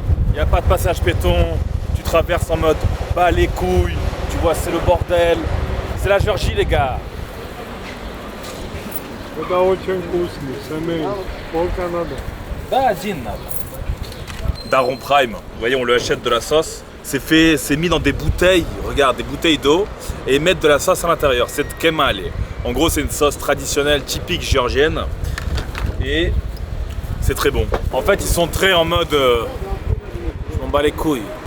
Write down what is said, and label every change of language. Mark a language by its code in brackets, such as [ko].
[fr] Il n'y a pas de passage piéton, tu traverses en mode bas les couilles, tu vois c'est le bordel. C'est la Géorgie les gars. [ru] Это очень вкусно, семейный. Сколько надо? Да, один надо. [fr] Daron Prime, vous voyez on lui achète de la sauce. C'est mis dans des bouteilles, regarde, des bouteilles d'eau et mettre de la sauce à l'intérieur. C'est de kemale. En gros c'est une sauce traditionnelle typique géorgienne et c'est très bon. En fait ils sont très en mode je m'en bats les couilles.